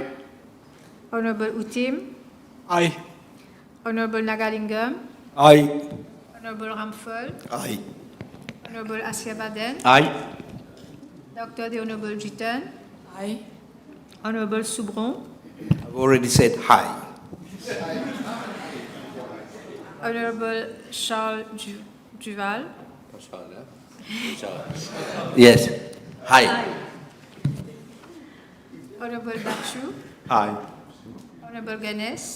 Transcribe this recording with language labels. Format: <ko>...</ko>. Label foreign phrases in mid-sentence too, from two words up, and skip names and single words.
<en>Honourable Utim. Aye. Honourable Nagalingam. Aye. Honourable Ramphal. Aye. Honourable Asia Baden. Aye. Dr. The Honourable Jitan. Aye. Honourable Soubron. I've already said aye. Honourable Charles Duval. Yes. Aye. Honourable Bachu. Aye. Honourable Ganes.</en>